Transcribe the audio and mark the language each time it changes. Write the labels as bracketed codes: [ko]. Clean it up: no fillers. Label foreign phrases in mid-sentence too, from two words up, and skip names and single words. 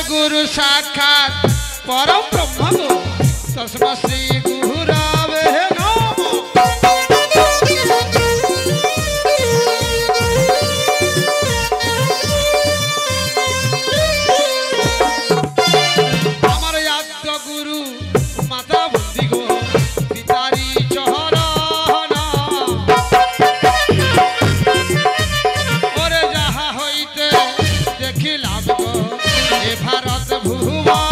[sa] गुरु साक्षात परम ब्रह्म गो तस्मै श्री गुरवे नमः। [bn] আমার আদ্য গুরু মাতা বন্দি গো পিতারি চরণ ওরে যাহা হইতে দেখিলাম গো এ ভারত ভুবন।